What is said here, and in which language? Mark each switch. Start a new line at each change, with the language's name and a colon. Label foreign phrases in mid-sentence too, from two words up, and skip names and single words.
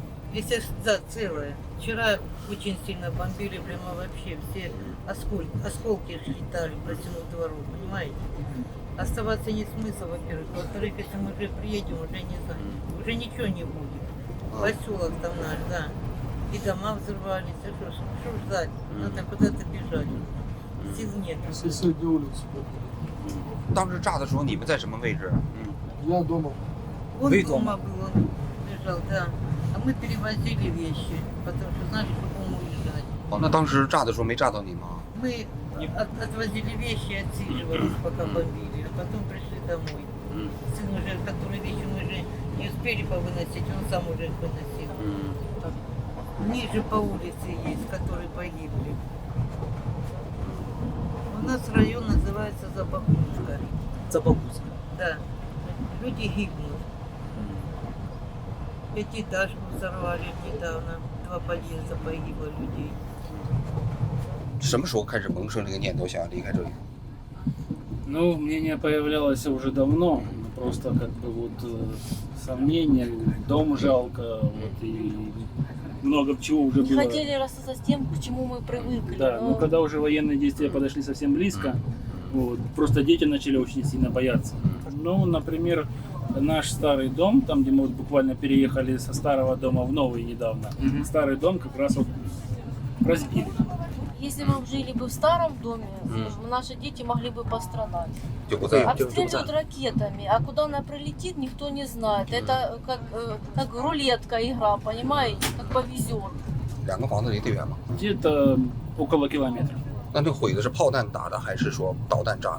Russian: если да, целое, вчера очень сильно бомбили, прямо вообще все осколки летали по всему двору, понимаете? Оставаться нет смысла, во-первых. Во-вторых, если мы уже приедем, уже не знаю, уже ничего не будет. Поселок там наш, да. И дома взрывались, а что ждать? Надо куда-то бежать. Сил нет. Соседнюю улицу.
Chinese: 当时炸的时候，你们在什么位置？
Russian: Я дома. Он Вы дома был, он лежал, да. А мы перевозили вещи, потому что знали, что будем уезжать.
Chinese: 哦，那当时炸的时候没炸到你吗？
Russian: Мы отвозили вещи и отсиживались, пока бомбили, а потом пришли домой. Сын уже, который вещи мы уже не успели повыносить, он сам уже их выносил. Ниже по улице есть, которые погибли. У нас район называется Забахушка. Забабузка. Да. Люди гибнут. Пятиэтажку взорвали недавно. 2 подъезда погибло людей.
Chinese: 什么时候开始萌生这个念头，想要离开这里？
Russian: Ну, мнение появлялось уже давно, просто как бы вот сомнения, дом жалко, вот и много чего уже Не было. хотели расстаться с тем, к чему мы привыкли. Да, но когда уже военные действия подошли совсем близко, вот, просто дети начали очень сильно бояться. Ну, например, наш старый дом, там, где мы вот буквально переехали со старого дома в новый недавно, старый дом как раз вот разбили. Если мы жили бы в старом доме, скажем, наши дети могли бы пострадать.
Chinese: 就不在。
Russian: Обстреливают ракетами, а куда она прилетит, никто не знает. Это как рулетка игра, понимаете, как повезет.
Chinese: 两个房子离得远吗？
Russian: Где-то около километра.
Chinese: 那这毁的是炮弹打的，还是说导弹炸的？
Russian: Ракета.